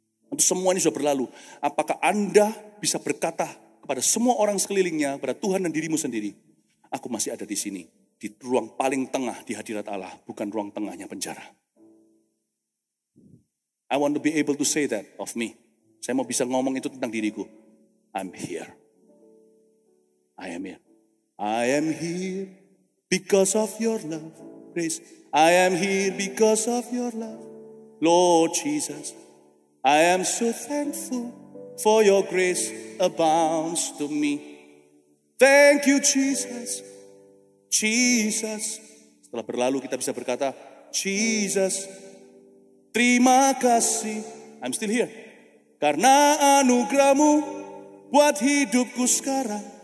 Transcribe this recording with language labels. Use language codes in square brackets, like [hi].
[id] Untuk semua ini sudah berlalu. Apakah Anda bisa berkata kepada semua orang sekelilingnya, kepada Tuhan dan dirimu sendiri, aku masih ada di sini, di ruang paling tengah di hadirat Allah, bukan ruang tengahnya penjara. [en] I want to be able to say that of me. [id] Saya mau bisa ngomong itu tentang diriku. [en] I'm here. I am here. I am here because of your love, grace. I am here because of your love, Lord Jesus. I am so thankful for your grace abounds to me. Thank you, Jesus. Jesus. [id] Setelah berlalu kita bisa berkata, Jesus, terima kasih. [en] I'm still here. [id] Karena anugerah-Mu buat hidupku sekarang.